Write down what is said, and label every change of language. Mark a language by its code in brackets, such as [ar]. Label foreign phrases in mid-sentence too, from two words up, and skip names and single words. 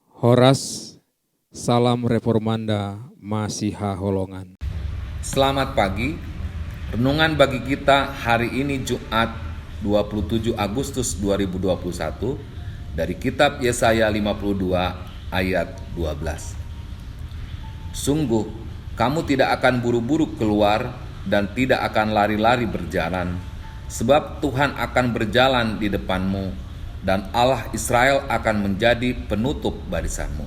[id] Horas, salam reformanda, Masiha Holongan. Selamat pagi. Renungan bagi kita hari ini Jumat 27 Agustus 2021 dari kitab Yesaya 52 ayat 12. Sungguh, kamu tidak akan buru-buru keluar dan tidak akan lari-lari berjalan, sebab Tuhan akan berjalan di depanmu dan Allah Israel akan menjadi penutup barisanmu.